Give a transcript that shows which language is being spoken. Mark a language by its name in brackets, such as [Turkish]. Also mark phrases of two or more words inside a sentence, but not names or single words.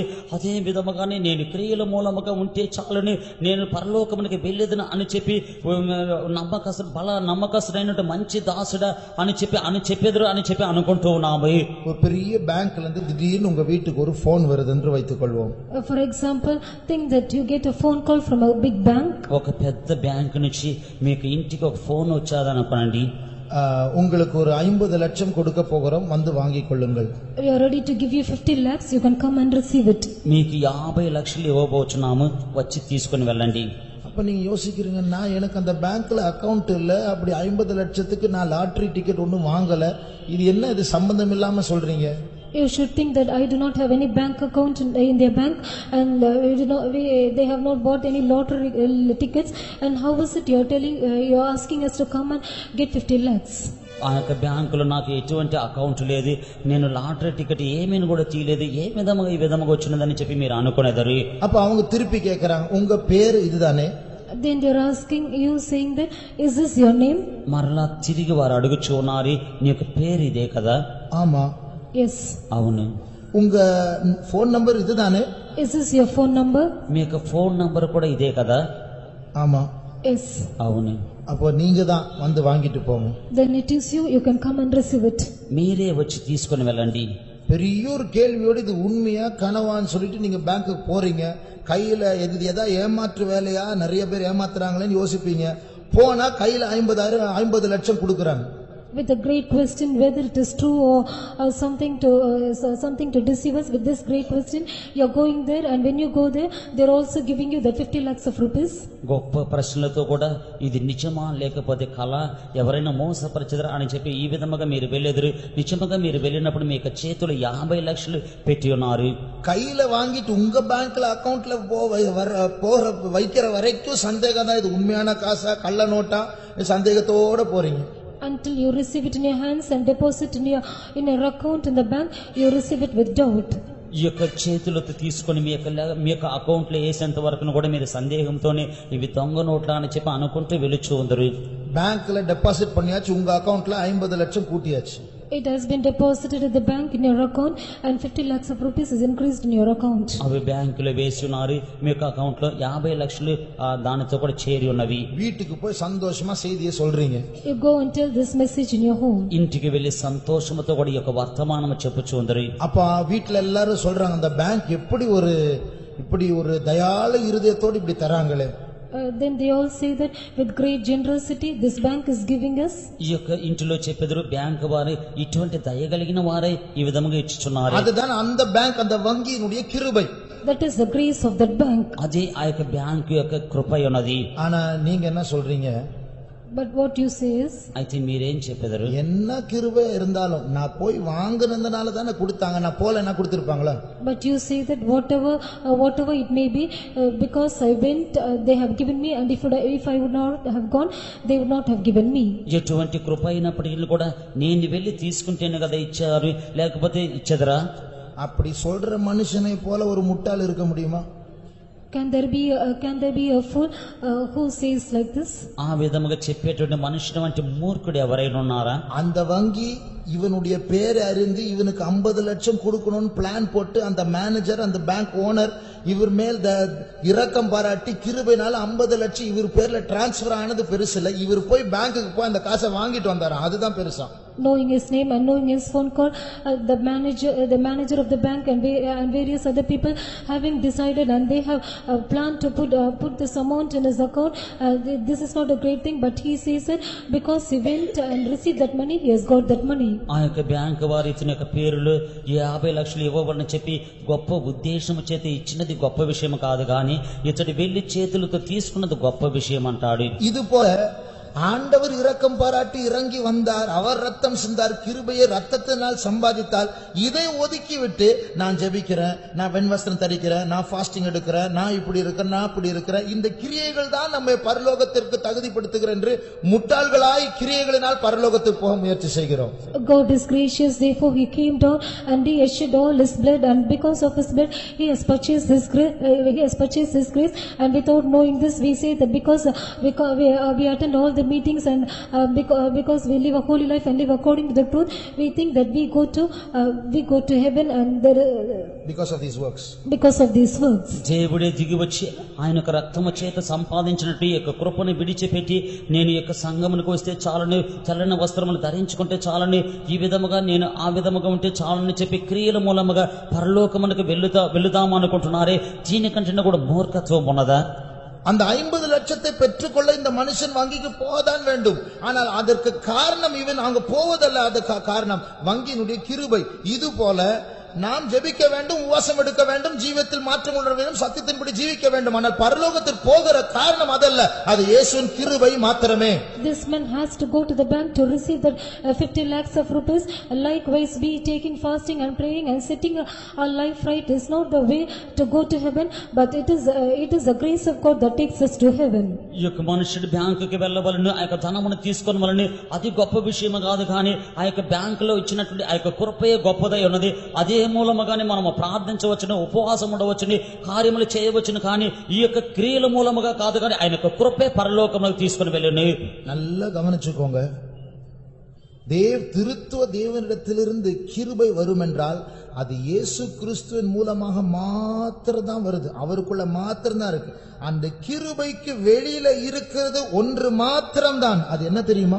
[Telugu] అదే విధముగానే నేను క్రియల మూలముగా ఉంటే చాలని, నేను పరలోకమునికి వెళ్ళేదని అని చెప్పి నమ్మకస్తుడైనట్టు మంచి దాసుడా అని చెప్పేదురు అని చెప్పి అనుకుంటూ ఉన్నాము. [Tamil] ஒரு பெரிய பேங்க்ல இருந்து திடீர்னு உங்க வீட்டுக்கு ஒரு போன் வருது என்று வைத்துக் கொள்வோம். [English] For example, think that you get a phone call from a big bank. [Telugu] ఒక పెద్ద బ్యాంక్ నుంచి మీకు ఇంటికి ఒక ఫోన్ వచ్చాదనుకోండి. [Tamil] உங்களுக்கு ஒரு 50 லட்சம் கொடுக்க போகிறோம், வந்து வாங்கிக் கொள்ளுங்கள். [English] We are ready to give you 50 lakhs, you can come and receive it. [Telugu] మీకు 50 లక్షలు ఇవ్వబోచున్నాము, వచ్చి తీసుకొని వెళ్ళండి. [Tamil] அப்ப நீங்க யோசிக்கிறீங்க, நான் எனக்கு அந்த பேங்க்ல அக்கவுண்ட் இல்ல, அப்படி 50 லட்சத்துக்கு நான் [English] lottery ticket [Tamil] ஒன்றும் வாங்கல, இது என்ன, இது சம்பந்தம் இல்லாம சொல்றீங்க? [English] You should think that I do not have any bank account in their bank, and they have not bought any lottery tickets, and how is it you are telling, you are asking us to come and get 50 lakhs? [Telugu] ఆ యొక్క బ్యాంకులో నాకు ఎటువంటి అకౌంట్ లేదు, నేను [English] lottery ticket [Telugu] ఏమీని కూడా తీయలేదు, ఏ విధముగా ఈ విధముగా వచ్చినదని చెప్పి మీరు అనుకునేదారు. [Tamil] அப்ப அவங்க திருப்பி கேக்குறாங்க, உங்க பேர் இதுதானே? [English] Then they are asking you, saying that, is this your name? [Telugu] మరలా తిరిగి వారు అడుగుచూ ఉన్నారు, నీ యొక్క పేరు ఇదే కదా? [Tamil] ஆமா. [English] Yes. [Telugu] అవును. [Tamil] உங்க [English] phone number [Tamil] இதுதானே? [English] Is this your phone number? [Telugu] మీ యొక్క [English] phone number [Telugu] కూడా ఇదే కదా? [Tamil] ஆமா. [English] Yes. [Telugu] అవును. [Tamil] அப்போ நீங்க தான் வந்து வாங்கிட்டு போங்க. [English] Then it is you can come and receive it. [Telugu] మీరే వచ్చి తీసుకొని వెళ్ళండి. [Tamil] பெரிய ஒரு கேள்வியோடு இது உண்மையா கனவான்னு சொல்லிட்டு நீங்க பேங்க்குக்கு போறீங்க, கையில எதா ஏமாற்று வேலையா, நிறைய பேர் ஏமாத்துறாங்களேன்னு யோசிப்பீங்க. போனா கையில 50 லட்சம் கொடுக்கறாங்க. [English] With a great question whether it is true or something to deceive us. With this great question you are going there, and when you go there they are also giving you the 50 lakhs of rupees. [Telugu] గొప్ప ప్రశ్నలతో కూడా ఇది నిజమా లేకపోతే కళ, ఎవరైనా మోసపరచదరా అని చెప్పి ఈ విధముగా మీరు వెళ్ళేదురు. నిజముగా మీరు వెళ్ళినప్పుడు మీ యొక్క చేతులు 50 లక్షలు పెట్టి ఉన్నారు. [Tamil] கையில வாங்கிட்டு உங்க பேங்க்ல அக்கவுண்ட்ல போற வைக்கிற வரைக்கும் சந்தேகம் தான், இது உண்மையான காசா கள்ள நோட்டா சந்தேகத்தோட போறீங்க. [English] Until you receive it in your hands and deposit in your account in the bank, you receive it with doubt. [Telugu] ఈ యొక్క చేతులతో తీసుకొని మీ యొక్క అకౌంట్ లో వేసేంత వరకు కూడా మీరు సందేహంతోనే ఇవి దొంగ నోట్లా అని చెప్పి అనుకుంటూ వెలుచు ఉందరు. [Tamil] பேங்க்ல டெபாசிட் பண்ணியாச்சு, உங்க அக்கவுண்ட்ல 50 லட்சம் கூட்டியாச்சு. [English] It has been deposited at the bank in your account, and 50 lakhs of rupees is increased in your account. [Telugu] అవి బ్యాంకులో వేసి ఉన్నారు, మీ యొక్క అకౌంట్ లో 50 లక్షలు దానితో కూడా చేరి ఉన్నవి. [Tamil] வீட்டுக்கு போய் சந்தோஷமா செய்தியை சொல்றீங்க. [English] You go and tell this message in your home. [Telugu] ఇంటికి వెళ్లి సంతోషంతో కూడా ఈ యొక్క వర్తమానం చెప్పుచూ ఉందరు. [Tamil] அப்ப வீட்டுல எல்லாரும் சொல்றாங்க, அந்த பேங்க் இப்படி ஒரு தயாள இருதயத்தோடு இப்படி தராங்களே. [English] Then they all say that with great generosity this bank is giving us. [Telugu] ఈ యొక్క ఇంటిలో చెప్పెదరు బ్యాంకు వారు ఇటువంటి దయగలిగిన వారే ఈ విధముగా ఇచ్చుచున్నారు. [Tamil] அதுதான் அந்த பேங்க், அந்த வங்கியினுடைய கிருபை. [English] That is the grace of that bank. [Telugu] అదే ఆ యొక్క బ్యాంకు యొక్క కృప ఉన్నది. [Tamil] ஆனா நீங்க என்ன சொல்றீங்க? [English] But what you say is, [Telugu] అయితే మీరేం చెప్పెదరు? [Tamil] என்ன கிருபை இருந்தாலும் நான் போய் வாங்குனதுனால தானே கொடுத்தாங்க, நான் போலன்னா கொடுத்திருப்பாங்களா? [English] but you say that whatever it may be, because I went, they have given me, and if I would not have gone, they would not have given me. [Telugu] ఎటువంటి కృప అయినప్పటికీ కూడా నేను వెళ్ళి తీసుకుంటేనే కదా ఇచ్చారు, లేకపోతే ఇచ్చేదరా? [Tamil] அப்படி சொல்ற மனுஷனை போல ஒரு முட்டாள் இருக்க முடியுமா? [English] Can there be a fool who says like this? [Telugu] ఆ విధముగా చెప్పేటువంటి మనుషుడు వంటి మూర్ఖుడు ఎవరైనా ఉన్నారా? [Tamil] அந்த வங்கி இவனுடைய பேரை அறிந்து இவனுக்கு 50 லட்சம் கொடுக்கணும்னு பிளான் போட்டு அந்த மேனேஜர், அந்த [English] bank owner [Tamil] இவர் மேல் இரக்கம் பாராட்டி கிருபைனால 50 லட்சம் இவர் பேர்ல டிரான்ஸ்பர் ஆனது பெருசு இல்ல, இவர் போய் பேங்க்குக்கு போய் அந்த காசை வாங்கிட்டு வந்தாராம், அதுதான் பெருசா. [English] Knowing his name and knowing his phone call, the manager of the bank and various other people having decided, and they have planned to put this amount in his account. This is not a great thing, but he says that because he went and received that money, he has got that money. [Telugu] ఆ యొక్క బ్యాంకు వారు ఇతని యొక్క పేరులో 50 లక్షలు ఇవ్వబడని చెప్పి గొప్ప ఉద్దేశము చేత ఇచ్చినది గొప్ప విషయం కాదు, కానీ ఇతడు వెళ్లి చేతులతో తీసుకున్నది గొప్ప విషయం అంటాడు. [Tamil] இது போல ஆண்டவர் இரக்கம் பாராட்டி இறங்கி வந்தார், அவர் ரத்தம் சிந்தார், கிருபையை ரத்தத்தினால் சம்பாதித்தால் இதை ஒதுக்கி விட்டு நான் ஜெபிக்கிறேன், நான் வெண்வஸ்திரம் தரிக்கிறேன், நான் ஃபாஸ்டிங் எடுக்கிறேன், நான் இப்படி இருக்கிறேன், நான் அப்படி இருக்கிறேன், இந்த கிரியைகள் தான் நம்மை பரலோகத்திற்கு தகுதிப்படுத்துகிற என்று முட்டாள்களாய் கிரியைகளினால் பரலோகத்துக்கு போக முயற்சி செய்கிறோம். [English] God is gracious, therefore he came down and he shed all his blood, and because of his blood he has purchased his grace, and without knowing this we say that because we attend all the meetings, and because we live a holy life and live according to the truth, we think that we go to heaven, and because of these works. [Telugu] దేవుడే దిగి వచ్చి ఆయన యొక్క రక్తము చేత సంపాదించినట్టు ఈ యొక్క కృపను విడిచిపెట్టి నేను ఈ యొక్క సంఘమునకు వస్తే చాలని, తెల్లని వస్త్రములు ధరించుకుంటే చాలని, ఈ విధముగా నేను ఆ విధముగా ఉంటే చాలని చెప్పి క్రియల మూలముగా పరలోకమునకు వెళ్లుదాం అనుకుంటున్నారే, దీనికంటే కూడా మూర్ఖత్వం ఉన్నదా? [Tamil] அந்த 50 லட்சத்தை பெற்றுக்கொள்ள இந்த மனுஷன் வங்கிக்கு போகத்தான் வேண்டும், ஆனால் அதற்கு காரணம் இவன் அங்க போவதல்ல, அதுக்கு காரணம் வங்கியினுடைய கிருபை. இது போல நாம் ஜெபிக்க வேண்டும், உபவாசம் எடுக்க வேண்டும், ஜீவியத்தில் மாற்றம் உணர வேண்டும், சத்தியத்தின்படி ஜீவிக்க வேண்டும், ஆனால் பரலோகத்திற்கு போகிற காரணம் அதல்ல, அது இயேசுவின் கிருபை மாத்திரமே. [English] This man has to go to the bank to receive that 50 lakhs of rupees. Likewise we taking fasting and praying and setting our life right is not the way to go to heaven, but it is the grace of God that takes us to heaven. [Telugu] ఈ యొక్క మనుషుడు బ్యాంకుకి వెళ్ళవలను, ఆ యొక్క ధనమును తీసుకొని వలని అది గొప్ప విషయం కాదు, కానీ ఆ యొక్క బ్యాంకులో ఇచ్చినటువంటి ఆ యొక్క కృపయే గొప్పదై ఉన్నది. అదే మూలముగానే మనము ప్రార్థించవచ్చును, ఉపవాసం ఉండవచ్చును, కార్యములు చేయవచ్చును, కానీ ఈ యొక్క క్రియల మూలముగా కాదు, కానీ ఆయన యొక్క కృపే పరలోకములకు తీసుకుని వెళ్ళను. [Tamil] நல்லா கவனிச்சுக்கோங்க, திருத்துவ தேவனிடத்திலிருந்து கிருபை வரும் என்றால் அது இயேசு கிறிஸ்துவின் மூலமாக மாத்திரம்தான் வருது, அவருக்குள்ள மாத்திரம்தான் இருக்கு. அந்த கிருபைக்கு வெளியில இருக்கிறது ஒன்று மாத்திரம்தான், அது என்ன தெரியுமா?